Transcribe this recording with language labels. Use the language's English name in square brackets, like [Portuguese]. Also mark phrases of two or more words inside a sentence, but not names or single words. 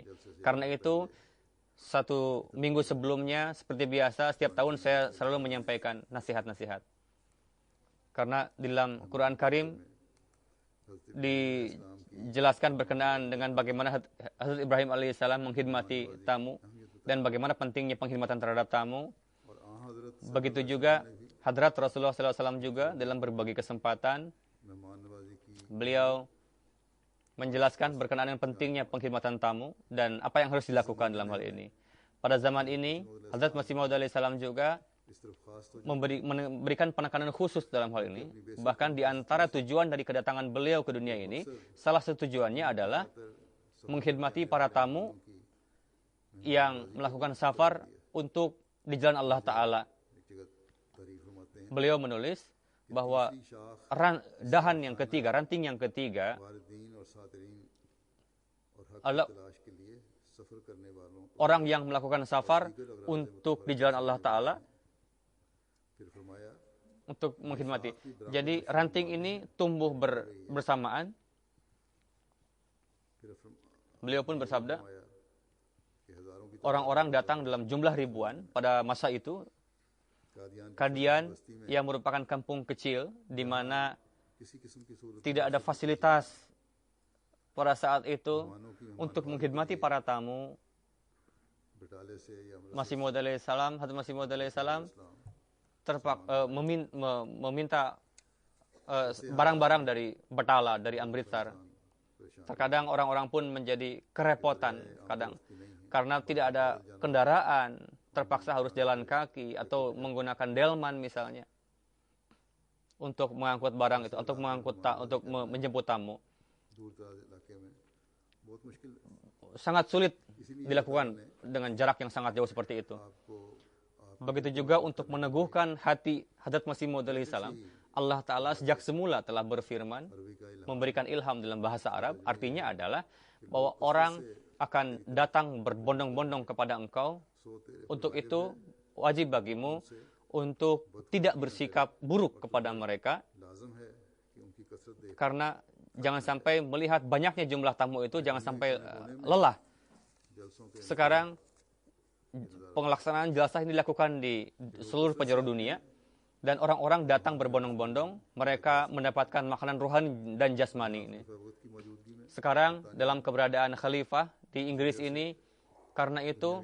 [Indonesian] Karena itu, 1 minggu sebelumnya, seperti biasa, setiap tahun saya selalu menyampaikan nasihat-nasihat. Karena di dalam Quran Karim dijelaskan berkenaan dengan bagaimana Hazrat Ibrahim alaihissalam mengkhidmati tamu dan bagaimana pentingnya pengkhidmatan terhadap tamu. [Urdu] اور حضرت [Indonesian] Begitu juga Hadrat Rasulullah SAW juga dalam berbagai kesempatan [Urdu] مہمان نوازی کی [Indonesian] beliau menjelaskan berkenaan dengan pentingnya pengkhidmatan tamu dan apa yang harus dilakukan dalam hal ini. Pada zaman ini, Hazrat Masih Maud alaihissalam juga [Urdu] اس طرف خاص تو [Indonesian] memberikan penekanan khusus dalam hal ini. Bahkan di antara tujuan dari kedatangan beliau ke dunia ini, salah satu tujuannya adalah mengkhidmati para tamu yang melakukan safar untuk di jalan Allah Ta'ala. [Urdu] ایک جگہ تعریف فرماتے ہیں [Indonesian] Beliau menulis bahwa [Urdu] शाख [Indonesian] ranting yang ketiga [Urdu] واردین اور صادرین اور حق Allah کی تلاش کے لیے سفر کرنے والوں کو [Indonesian] orang yang melakukan safar untuk di jalan Allah Ta'ala [Urdu] پھر فرمایا [Indonesian] untuk mengkhidmati. Jadi ranting ini tumbuh bersamaan. [Urdu] फिर [Indonesian] Beliau pun bersabda, [Urdu] فرمایا کہ ہزاروں کی [Indonesian] orang-orang datang dalam jumlah ribuan pada masa itu. [Urdu] कादियान [Indonesian] Kadian yang merupakan kampung kecil di mana [Urdu] کسی قسم کی صورت [Indonesian] tidak ada fasilitas pada saat itu untuk mengkhidmati para tamu. [Urdu] بٹالے سے یا [Indonesian] Masih Maud alaihissalam, Hadrat Masih Maud alaihissalam meminta barang-barang dari Batala, dari Amritsar. Terkadang orang-orang pun menjadi kerepotan kadang karena tidak ada kendaraan, terpaksa harus jalan kaki atau menggunakan delman misalnya untuk mengangkut barang itu, untuk menjemput tamu. [Urdu] دور دراز علاقے میں بہت مشکل [Indonesian] Sangat sulit dilakukan dengan jarak yang sangat jauh seperti itu. [Urdu] आपको [Indonesian] Begitu juga untuk meneguhkan hati Hadrat Masih Maud alaihissalam, Allah Ta'ala sejak semula telah berfirman, [Urdu] عربی کا الہام [Indonesian] memberikan ilham dalam bahasa Arab, artinya adalah bahwa orang akan datang berbondong-bondong kepada engkau. [Urdu] सोते [Indonesian] Untuk itu, wajib bagimu untuk tidak bersikap buruk kepada mereka, [Urdu] لازم ہے کہ ان کی کثرت دیکھ [Indonesian] karena jangan sampai melihat banyaknya jumlah tamu itu, jangan sampai lelah. [Urdu] جلسوں کے [Indonesian] Sekarang, pelaksanaan jalsah ini dilakukan di seluruh penjuru dunia, dan orang-orang datang berbondong-bondong, mereka mendapatkan makanan rohani dan jasmani ini. [Urdu] وقت کی موجودگی [Indonesian] sekarang dalam keberadaan khalifah di Inggris ini. Karena itu